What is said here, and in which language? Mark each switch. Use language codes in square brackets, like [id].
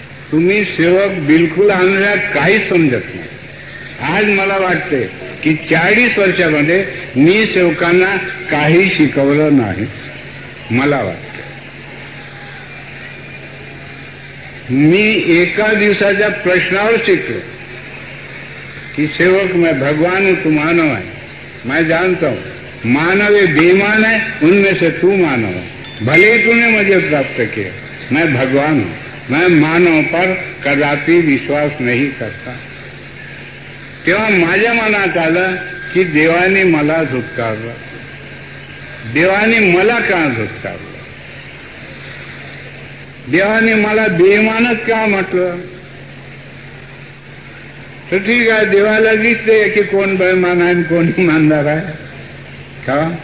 [mr] तुम्ही सेवक बिलकुल आणण्यात काहीच समजत नाही. आज मला वाटते की 40 वर्षामध्ये मी सेवकांना काही शिकवलं नाही. मला वाटतं मी एका दिवसाच्या प्रश्नावर शिकलो कि सेवक [hi] मैं भगवान हूं, तू मानव है. मैं जानता हूं मानव ये बेईमान है, उनमें से तू मानव है. भले ही तूने मुझे प्राप्त किया, मैं भगवान हूं. मैं मानव पर कदापि विश्वास नहीं करता. [mr] तेव्हा माझ्या मनात आलं की देवाने मला धुतकारलं. देवाने मला का धुतकारलं? देवाने मला बेईमानच का म्हटलं? तर ठीक आहे, देवाला दिसते की कोण बेईमान आहे कोण इमानदार आहे का?